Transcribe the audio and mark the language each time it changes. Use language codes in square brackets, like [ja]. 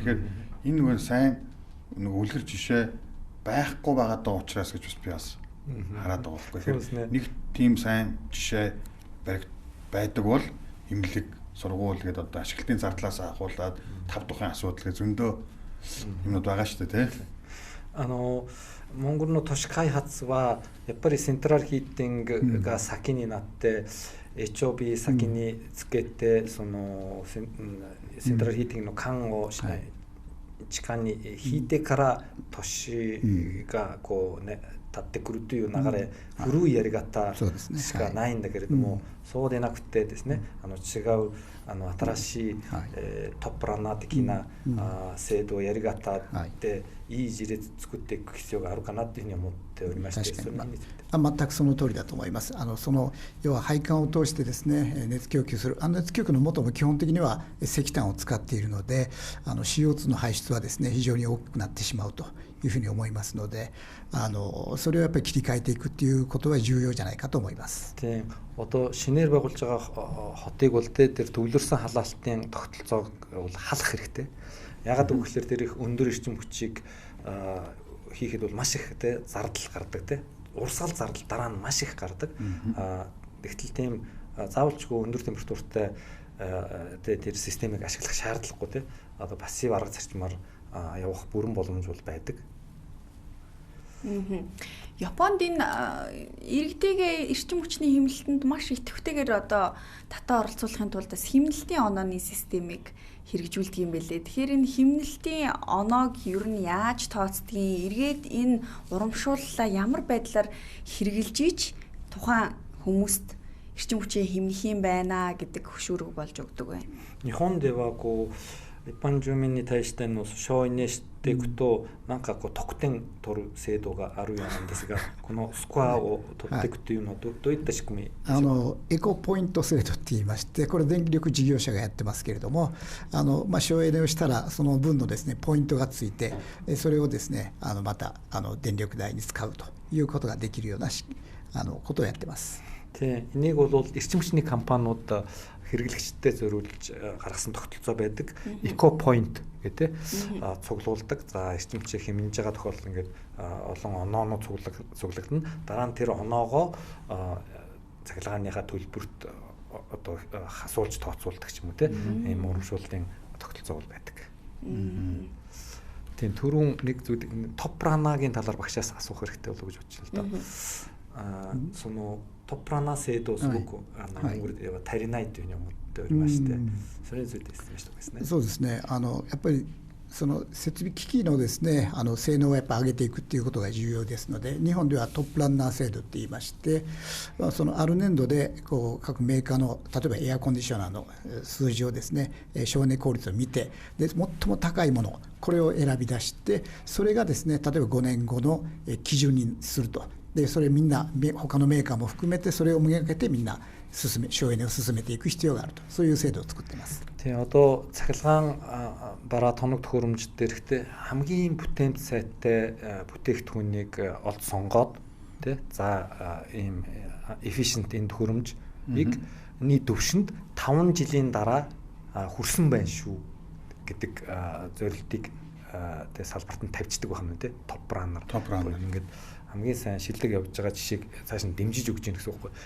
[mn] Тэгэхээр энэ нөгөө сайн нөгөө үлгэр жишээ байхгүй байгаа даа учраас гэж би бас хараад байгаа байхгүй. Тэгэхээр нэг тийм сайн жишээ байдаг бол эмнэлэг сургууль гэдэг одоо ашиглалтын зардлаас ахуулаад тав тухайн асуудал гэж зөндөө юмнууд байгаа шүү дээ тий. [ja] モンゴルの都市開発はやっぱりセントラルヒーティングが先になって、HOB 先につけてそのセントラルヒーティングの管をしない、地下に引いてから都市がこうね立ってくるという流れ、古いやり方しかないんだけれども、そうでなくてですね、違う新しい、トップランナー的な、制度やり方でいい事例作っていく必要があるかなというふうに思っておりまして、全くその通りだと思います。その要は配管を通してですね熱供給する熱供給の元も基本的には石炭を使っているのでCO2 の排出はですね非常に大きくなってしまうというふうに思いますのでそれをやっぱり切り替えていくっていうことは重要じゃないかと思います。 [mn] Одоо шинээр байгуулж байгаа хотыг бол тэр төвлөрсөн халаалтын тогтолцоог бол халах хэрэгтэй. Ягаад гэвэл тэр их өндөр эрчим хүчийг хийхэд бол маш их те зардал гардаг те. Урсгал зардал дараа нь маш их гардаг. Тэгтэл тийм заавалчгүй өндөр температуртай тэр системийг ашиглах шаардлагагүй те. Одоо пассив арга зарчмаар явах бүрэн боломж бол байдаг. Японд энэ иргэдээ эрчим хүчний хэмнэлтэнд маш идэвхтэйгээр одоо татаа оролцуулахын тулд хэмнэлтийн онооны системийг хэрэгжүүлдэг юм байлээ. Тэгэхээр энэ хэмнэлтийн оноог ер нь яаж тооцдгийг, эргээд энэ урамшууллаа ямар байдлаар хэрэгжилж иж тухайн хүмүүст эрчим хүчээ хэмнэх юм байна гэдэг хөшүүрэг болж өгдөг байна. [ja] 日本ではこう一般住民に対しての省エネしていくとなんかこう得点取る制度があるようなんですが、このスコアを取っていくというのはどういった仕組みでしょうか？エコポイント制度って言いまして、これ電力事業者がやってますけれども、省エネをしたらその分のですねポイントがついて、それをですねまた電力代に使うということができるようなことをやってます。 [mn] Тэ энийг бол эрчим хүчний компаниуд хэрэглэгчдэд зориулж гаргасан тогтолцоо байдаг. Eco Point гэдэг цуглуулдаг. За эрчим хүчийг хэмнэж байгаа тохиолдолд ингээд олон оноонууд цуглагдана. Дараа нь тэр оноогоо цахилгааныхаа төлбөрт одоо хасуулж тооцоолдог ч юм уу те. Ийм урамшууллын тогтолцоо бол байдаг. Тийм түрүүн нэг зүйл топ ранагийн талаар багшаас асуух хэрэгтэй болов уу гэж бодчих л да. [ja] そのトップランナー制度をすごく足りないというふうに思っておりまして、それについて説明しておきますね。そうですね。やっぱりその設備機器のですね性能をやっぱ上げていくっていうことが重要ですので、日本ではトップランナー制度って言いまして、そのある年度でこう各メーカーの例えばエアコンディショナーの数字をですね省エネ効率を見て、で最も高いものこれを選び出して、それがですね例えば5年後の基準にすると。でそれみんな他のメーカーも含めてそれをめがけてみんな省エネを進めていく必要があると、そういう制度を作っています。 [mn] Тэгээ одоо цахилгаан бараа тоног төхөөрөмж дээрхтээ хамгийн бүтээмж сайтай бүтээгдэхүүнийг олж сонгоод тий за ийм efficient энэ төхөөрөмжийг нийт төвшөнд 5 жилийн дараа хүрсэн байна шүү гэдэг зорилтыг тий салбарт нь тавьчихдаг байна тий топ раннер ингээд хамгийн сайн шилдэг явж байгаа жишээг цааш нь дэмжиж өгч гэнэ гэсэн үг байхгүй.